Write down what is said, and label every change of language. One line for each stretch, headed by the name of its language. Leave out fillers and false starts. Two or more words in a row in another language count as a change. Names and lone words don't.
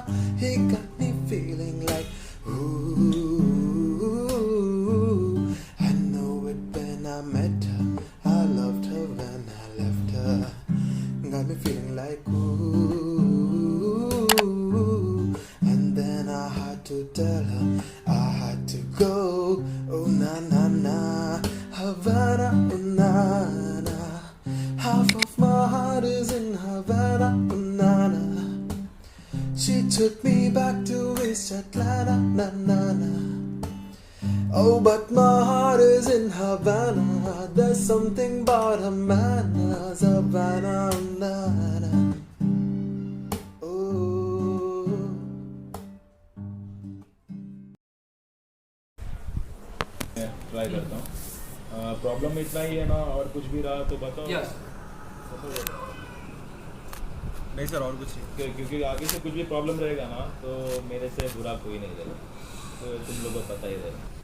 English: He got me feeling like, ooh. I know it when I met her. I loved her when I left her. Got me feeling like, ooh. And then I had to tell her I had to go. Oh, na na na. Havana, oh, na na. Half of my heart is in Havana, oh, na na. She took me back to East Atlanta, na na na. Oh, but my heart is in Havana. There's something about Havana, Havana, na na. Oh.
Hindi: ट्राई करता हूँ. प्रॉब्लम इतना ही है ना, और कुछ भी रहा तो बताओ. यस नहीं सर, और कुछ नहीं, क्योंकि आगे से कुछ भी प्रॉब्लम रहेगा ना तो मेरे से बुरा कोई नहीं रहेगा, तो तुम लोगों को पता ही रहेगा.